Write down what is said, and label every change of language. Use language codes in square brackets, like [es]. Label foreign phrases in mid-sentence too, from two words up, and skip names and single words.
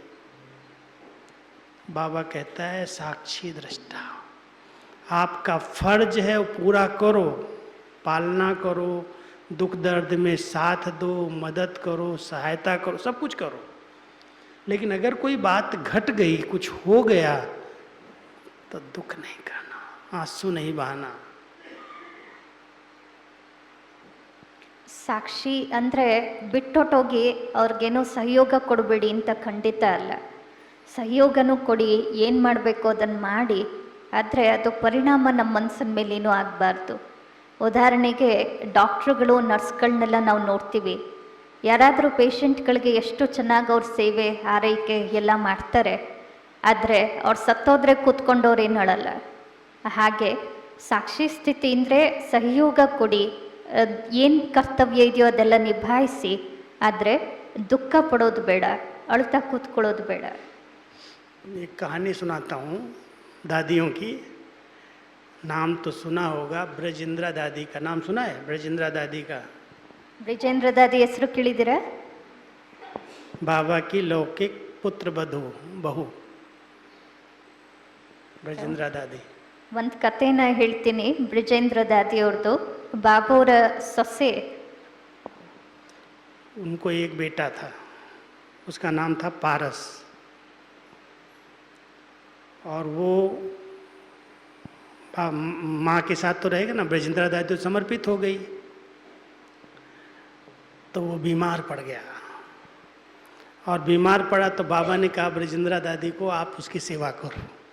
[hi] बाबा कहता है साक्षी दृष्टा, आपका फर्ज है वो पूरा करो, पालना करो, दुख दर्द में साथ दो, मदद करो, सहायता करो, सब कुछ करो। लेकिन अगर कोई बात घट गई, कुछ हो गया, तो दुख नहीं करना, आंसू नहीं बहाना। [kn] ಸಾಕ್ಷಿ ಅಂದರೆ ಬಿಟ್ಟೊಟ್ಟೋಗಿ ಅವ್ರಿಗೇನೋ ಸಹಯೋಗ ಕೊಡಬೇಡಿ ಅಂತ ಖಂಡಿತ ಅಲ್ಲ. ಸಹಯೋಗನೂ ಕೊಡಿ, ಏನು ಮಾಡಬೇಕು ಅದನ್ನು ಮಾಡಿ, ಆದರೆ ಅದು ಪರಿಣಾಮ ನಮ್ಮ ಮನಸ್ಸಿನ ಮೇಲೇನೂ ಆಗಬಾರ್ದು. ಉದಾಹರಣೆಗೆ ಡಾಕ್ಟ್ರುಗಳು, ನರ್ಸ್ಗಳನ್ನೆಲ್ಲ ನಾವು ನೋಡ್ತೀವಿ. ಯಾರಾದರೂ ಪೇಷಂಟ್ಗಳಿಗೆ ಎಷ್ಟು ಚೆನ್ನಾಗಿ ಅವ್ರ ಸೇವೆ ಆರೈಕೆ ಎಲ್ಲ ಮಾಡ್ತಾರೆ, ಆದರೆ ಅವ್ರು ಸತ್ತೋದ್ರೆ ಕೂತ್ಕೊಂಡವ್ರು ಏನು ಹೇಳಲ್ಲ. ಹಾಗೆ ಸಾಕ್ಷಿ ಸ್ಥಿತಿ ಅಂದರೆ ಸಹಯೋಗ ಕೊಡಿ, ಏನು ಕರ್ತವ್ಯ ಇದೆಯೋ ಅದೆಲ್ಲ ನಿಭಾಯಿಸಿ, ಆದರೆ ದುಃಖ ಪಡೋದು ಬೇಡ, ಅಳ್ತಾ ಕೂತ್ಕೊಳ್ಳೋದು ಬೇಡ. [hi] एक कहानी सुनाता हूँ दादियों की। नाम तो सुना होगा, ब्रजेंद्रा दादी का नाम सुना है? ब्रजेंद्रा दादी का, [kn] ಬ್ರಿಜೇಂದ್ರ ದಾದಿ ಹೆಸರು ಕೇಳಿದ್ದೀರಾ? [hi] बाबा की लौकिक पुत्र बहू ब्रजेंद्रा दादी। [kn] ಒಂದು ಕಥೆನ ಹೇಳ್ತೀನಿ ಬ್ರಿಜೇಂದ್ರ ದಾದಿಯವ್ರದ್ದು. ಬಾಬುವರ ಸೊಸೆ, [hi] उनको एक बेटा था, उसका नाम था पारस, और वो माँ के साथ तो रहेगा ना। ब्रजेंद्रा दादी तो समर्पित हो गई, तो वो बीमार पड़ गया, और बीमार पड़ा तो बाबा ने कहा ब्रजेंद्रा दादी को आप उसकी सेवा करो।